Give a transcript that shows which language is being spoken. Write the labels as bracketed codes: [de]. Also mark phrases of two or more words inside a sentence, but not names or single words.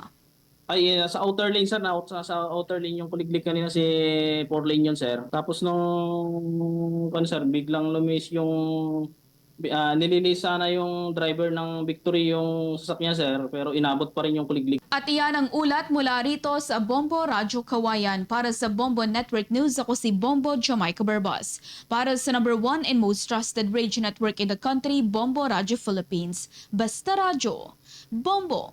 [tl] Ay, sa [en] outer lane [tl] sir, sa [en] outer lane [tl] yung kuliglig kanina si 4 lane yun sir. Tapos nung sir, biglang lumis yung nililis sana yung driver ng Victory yung sasakyan sir, pero inabot pa rin yung kuliglig. At iyan ang ulat mula rito sa Bombo Radyo Kawayan. Para sa Bombo Network News, ako si Bombo Jamaica Barbas. [en] Para sa number 1 and most trusted radio network in the country, Bombo Radyo Philippines. [tl] Basta Radyo, Bombo!